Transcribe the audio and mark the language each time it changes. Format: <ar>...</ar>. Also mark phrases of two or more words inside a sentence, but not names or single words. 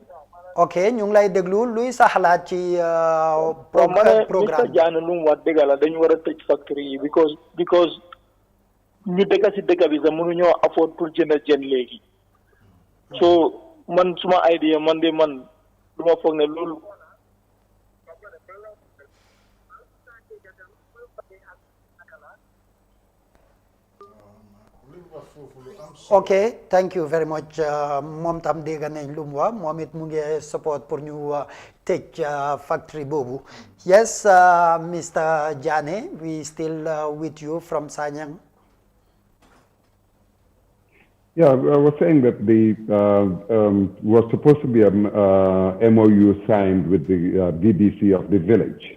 <wo>Ok, ñu ngi lay déglu luy sa xalaat ci Mane programme Mr. Jane lu mu wax dëgg la dañu war a tëj factory yi because ñu dëkk si dëkk bi sax mënuñoo afford pour jënd jën léegi. So man suma idea man du ma foog ne loolu.</wo> <en>ok thank you very much</en> <wo>moom tam dégg nañ lu mu wax moom it mu ngi support pour ñu tëj factory boobu.</wo> <en>Yes, Mr. Jane, we still with you from Sanyang. Yeah, I was saying that the was supposed to be a MOU signed with the BBC of the village.</en>